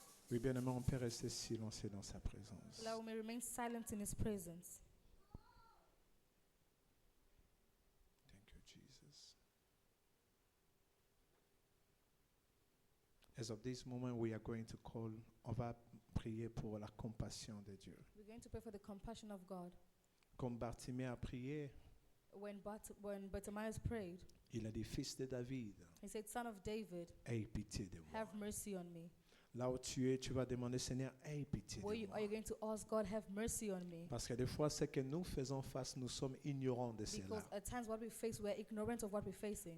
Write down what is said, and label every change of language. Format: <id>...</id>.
<fr>Oui, bien-aimé, on peut rester silencieux dans sa présence.</fr> <en>Allow me remain silent in His presence. Thank you, Jesus. As of this moment, we are going to call,</en> <fr>on va prier pour la compassion de Dieu.</fr> <en>We're going to pray for the compassion of God.</en> <fr>Comme Bartimée a prié,</fr> <en>When Bartimaeus prayed,</en> <fr>il a dit, fils de David,</fr> <en>he said, Son of David,</en> <fr>aie pitié de moi.</fr> <en>have mercy on me.</en> <fr>Là où tu es, tu vas demander, Seigneur, aie pitié</fr> <en>Are</en> <fr>de moi.</fr> <en>you going to ask God, have mercy on me?</en> <fr>Parce que des fois, ce que nous faisons face, nous sommes ignorants de cela.</fr> <en>Because at times what we face, we're ignorant of what we're facing.</en>